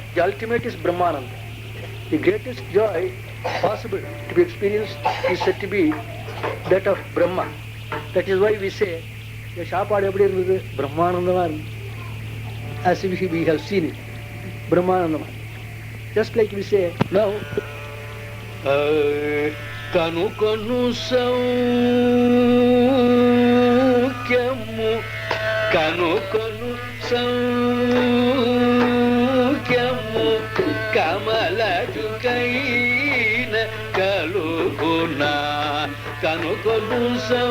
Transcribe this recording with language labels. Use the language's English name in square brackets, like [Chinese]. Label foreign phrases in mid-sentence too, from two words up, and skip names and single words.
[English] The ultimate is Brahmananda. The greatest joy possible to be experienced is said to be that of Brahma. That is why we say, Brahmananda, as if we have seen it. Brahmananda. Just like we say now, [Telugu] కను కను సౌఖ్యము, కను కను సౌఖ్యము, కమలజు కైన కలుగున, కను కను